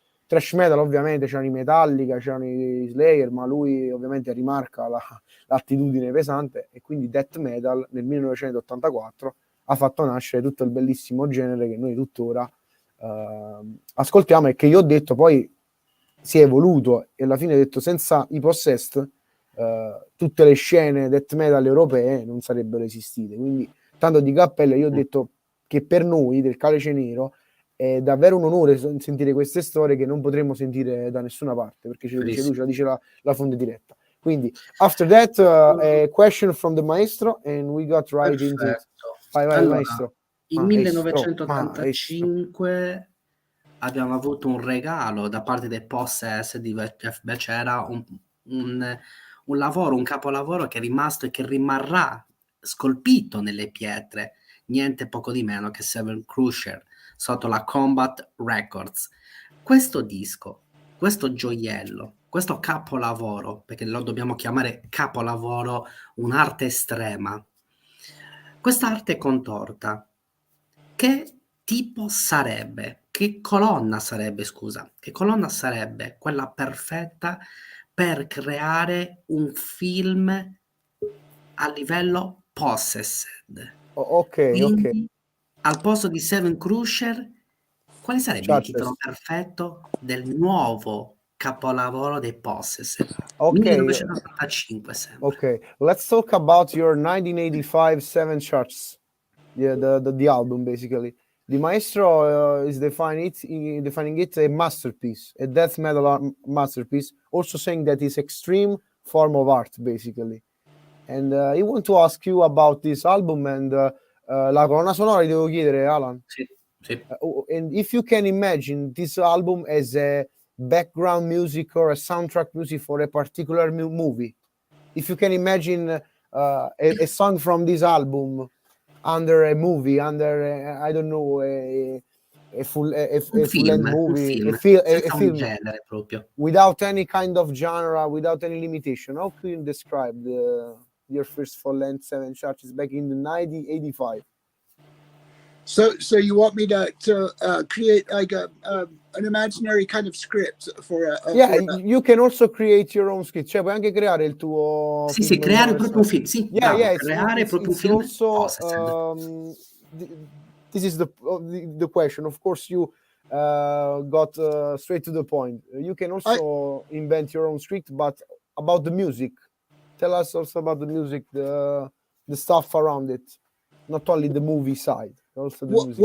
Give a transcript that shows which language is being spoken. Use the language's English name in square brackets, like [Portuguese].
[Italian] Thrash metal ovviamente c'erano i Metallica, c'erano i Slayer, ma lui ovviamente rimarca l'attitudine pesante, e quindi death metal nel 1984 ha fatto nascere tutto il bellissimo genere che noi tuttora ascoltiamo, e che io ho detto poi si è evoluto, e alla fine ho detto senza i Possessed tutte le scene death metal europee non sarebbero esistite. Quindi tanto di cappello, io ho detto che per noi del Calice Nero è davvero un onore sentire queste storie che non potremmo sentire da nessuna parte, perché ce lo dice lui, ce la dice la fonte diretta. Quindi [English] after that a question from the Maestro and we got right into it. [Italian] Vai, allora, Maestro. In 1985 abbiamo avuto un regalo da parte dei Possessed di JEFFB BECERRA, un lavoro, un capolavoro che è rimasto e che rimarrà scolpito nelle pietre, niente poco di meno che Seven Crusher, sotto la Combat Records. Questo disco, questo gioiello, questo capolavoro, perché lo dobbiamo chiamare capolavoro, un'arte estrema, quest'arte contorta, che tipo sarebbe? Che colonna sarebbe quella perfetta per creare un film a livello Possessed? Quindi, al posto di Seven Crusher, quale sarebbe il titolo perfetto del nuovo capolavoro dei Possessed? 1985 sempre. [English] Okay, let's talk about your 1985 Seven Charts, the album basically. The Maestro is defining it a masterpiece, a death metal masterpiece, also saying that it's extreme form of art basically. And I want to ask you about this album and [Italian] la colonna sonora, ti devo chiedere, [English] Alan. [Italian] Sì, sì. [English] And if you can imagine this album as a background music or a soundtrack music for a particular movie, if you can imagine a song from this album under a movie, under I don't know, a full-length movie, a film [Italian] genere proprio. [English] without any kind of genre, without any limitation, how can you describe your first full-length 7 Churches back in the 1985? So you want me to create like an imaginary kind of script for you can also create your own script, [Italian] cioè puoi anche creare il tuo sì, film, creare proprio un film, sì, creare proprio un film. [English] Also, this is the question. Of course, you got straight to the point. You can also invent your own script, but about the music, tell us also about the music, the stuff around it, not only the movie side, also the music.